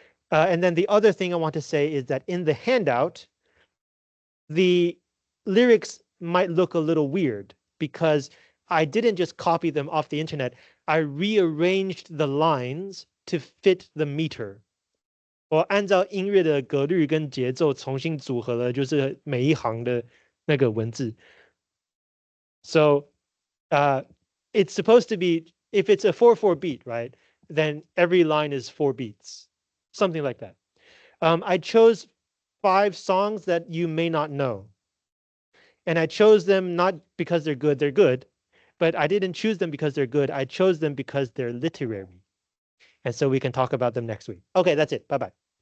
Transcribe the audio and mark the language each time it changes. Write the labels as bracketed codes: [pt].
[en] And then the other thing I want to say is that in the handout, the lyrics might look a little weird because I didn't just copy them off the internet. I rearranged the lines to fit the meter. [zh] 我按照音乐的格律跟节奏重新组合了，就是每一行的那个文字。 [en] So, it's supposed to be, if it's a 4/4 beat, right? Then every line is 4 beats, something like that. I chose 5 songs that you may not know. And I chose them not because they're good, but I didn't choose them because they're good. I chose them because they're literary. And so we can talk about them next week. Okay, that's it. Bye-bye.